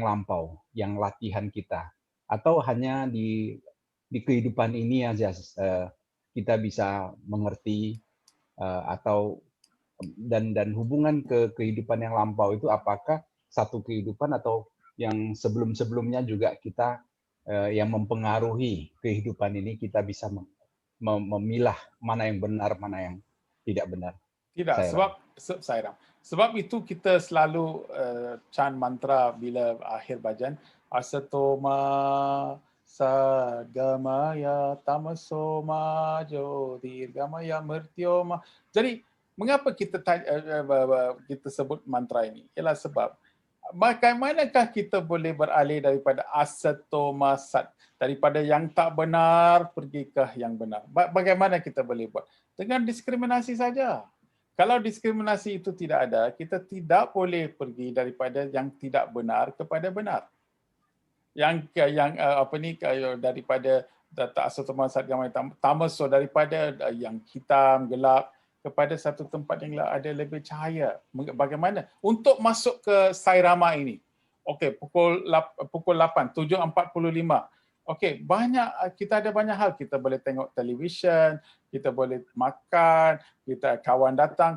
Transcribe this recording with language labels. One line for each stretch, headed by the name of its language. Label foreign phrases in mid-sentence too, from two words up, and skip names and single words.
Indonesian: lampau, yang latihan kita, atau hanya di kehidupan ini aja kita bisa mengerti atau dan hubungan ke kehidupan yang lampau itu apakah satu kehidupan atau yang sebelum-sebelumnya juga kita yang mempengaruhi kehidupan ini, kita bisa memilah mana yang benar, mana yang tidak benar.
Malay: Tidak, sebab itu kita selalu chant mantra bila akhir bajan,
Sanskrit: असतो मा सद्गमय तमसो मा ज्योतिर्गमय मृत्योर्मा.
Malay: Jadi mengapa kita sebut mantra ini? Ialah sebab bagaimanakah kita boleh beralih daripada
Sanskrit: असतो मा सत्,
Malay: daripada yang tak benar pergi ke yang benar? Bagaimana kita boleh buat? Dengan diskriminasi saja. Kalau diskriminasi itu tidak ada, kita tidak boleh pergi daripada yang tidak benar kepada benar.
Sanskrit: Daripada asatoma sat gamaya tamaso,
Malay: daripada yang hitam gelap kepada satu tempat yang ada lebih cahaya. Bagaimana? Untuk masuk ke sairama ini. Okey, pukul 8, 7.45. Okey, kita ada banyak hal. Kita boleh tengok televisyen, kita boleh makan, kita kawan datang.